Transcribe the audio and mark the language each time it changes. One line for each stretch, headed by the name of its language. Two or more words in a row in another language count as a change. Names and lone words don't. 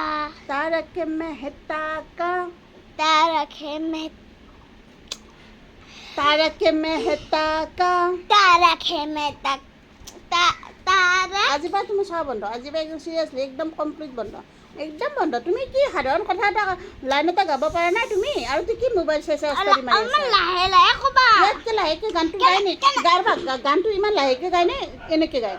Hindi: तारक मेहता का तारक मेहता तारक मेहता का तारक मेहता तारक
Assamese: আজিৰ পৰা তুমি চোৱা বন্ধ আজিৰ পৰা একদম চিৰিয়াছলি একদম কমপ্লিট বন্ধ একদম বন্ধ। তুমি কি সাধাৰণ কথা এটা লাইন এটা গাব পাৰা নাই তুমি? আৰু তুমি কি মোবাইল চাই চাই অস্তাদি মাৰি অলপমান আছা? লাহে লাহে ক'বা। ইয়াতকে লাহেকে গানটো গায় নে? গানটো ইমান লাহেকে গায় নে এনেকে গায়?